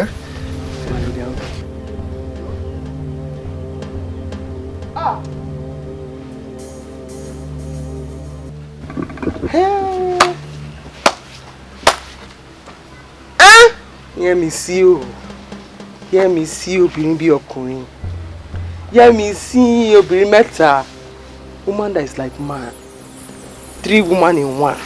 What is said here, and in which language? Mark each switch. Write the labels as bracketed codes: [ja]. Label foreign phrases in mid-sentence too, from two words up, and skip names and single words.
[en] They are okay. Hear me see you, [yo] obìnrin bí ọkùnrin. [en] Hear me see [yo] obìnrin mẹ́ta. [en] Woman that is like man. 3 women in one.